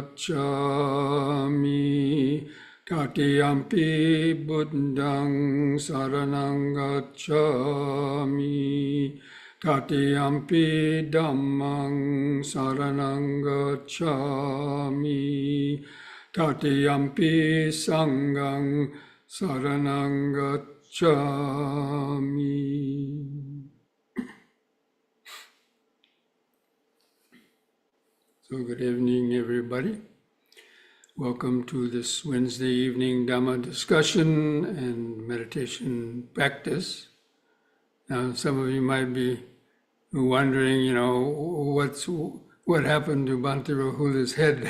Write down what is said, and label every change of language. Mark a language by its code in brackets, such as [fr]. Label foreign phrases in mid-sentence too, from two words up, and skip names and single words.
[pi] gacchami, Tatiyampi Buddhang saranang gacchami, Tatiyampi Dhammang saranang gacchami, Tatiyampi Sanghang saranang gacchami. [en] So good evening, everybody. Welcome to this Wednesday evening Dhamma discussion and meditation practice. Now, some of you might be wondering, what happened to Bhante Rahula's head?